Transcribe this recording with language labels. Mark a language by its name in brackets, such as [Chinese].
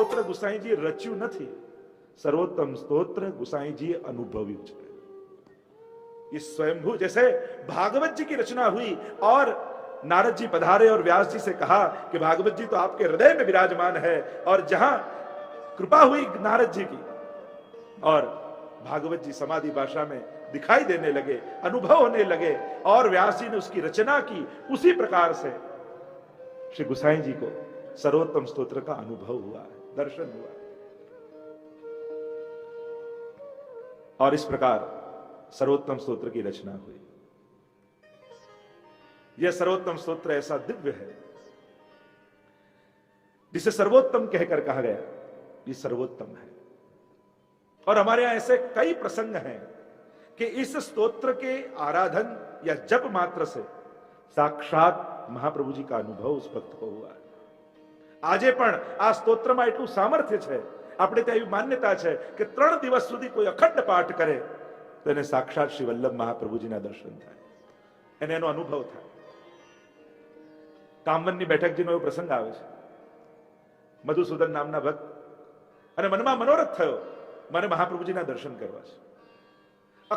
[Gujarati] ગુસાઈજીએ રચ્યું નથી, सर्वोत्तम स्तोत्र गुसाई अनुभव्યું છે। [Hindi] ये स्वयंभू, जैसे भागवत जी की रचना हुई और नारद जी पधारे और व्यास जी से कहा कि भागवत जी तो आपके हृदय में विराजमान है, और जहां कृपा हुई नारद जी की और भागवत जी समाधि भाषा में दिखाई देने लगे, अनुभव होने लगे, और व्यास जी ने उसकी रचना की, उसी प्रकार से श्री गुसाई जी को सर्वोत्तम स्तोत्र का अनुभव हुआ है, दर्शन हुआ है। और इस प्रकार सर्वोत्तम स्तोत्र की रचना हुई। यह सर्वोत्तम स्तोत्र ऐसा दिव्य है जिसे सर्वोत्तम कहकर कहा गया, ये सर्वोत्तम है। और हमारे यहां ऐसे कई प्रसंग हैं कि इस स्तोत्र के आराधन या जप मात्र से साक्षात महाप्रभु जी का अनुभव उस भक्त को हुआ है। [Gujarati] આજે પણ આ સ્તોત્રમાં એટલું સામર્થ્ય છે, આપણે ત્યાં એવી માન્યતા છે કે 3 દિવસ સુધી કોઈ અખંડ પાઠ કરે તો એને સાક્ષાત શ્રી વલ્લભ મહાપ્રભુજીના દર્શન થાય, એને એનો અનુભવ થાય। કામવનની બેઠકજીનો એવો પ્રસંગ આવે છે, મધુસૂદન નામના ભક્ત અને મનમાં મનોરથ થયો, મારે મહાપ્રભુજીના દર્શન કરવા છે।